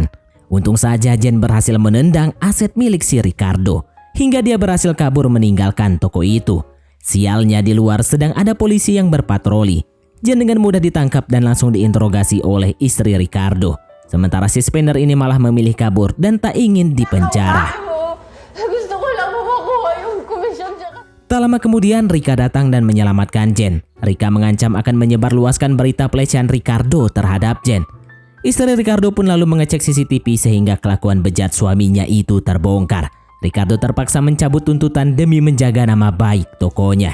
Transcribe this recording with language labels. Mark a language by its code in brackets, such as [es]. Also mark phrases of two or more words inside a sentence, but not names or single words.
[id] Untung saja Jen berhasil menendang aset milik si Ricardo, hingga dia berhasil kabur meninggalkan toko itu. Sialnya di luar sedang ada polisi yang berpatroli. Jen dengan mudah ditangkap dan langsung diinterogasi oleh istri Ricardo. Sementara si Spanner ini malah memilih kabur dan tak ingin dipenjara. [tl] Gusto ko lang makuha yung komisyon siya. [id] Tak lama kemudian Rika datang dan menyelamatkan Jen. Rika mengancam akan menyebarluaskan berita pelecehan Ricardo terhadap Jen. Istri Ricardo pun lalu mengecek CCTV sehingga kelakuan bejat suaminya itu terbongkar. Ricardo terpaksa mencabut tuntutan demi menjaga nama baik tokonya.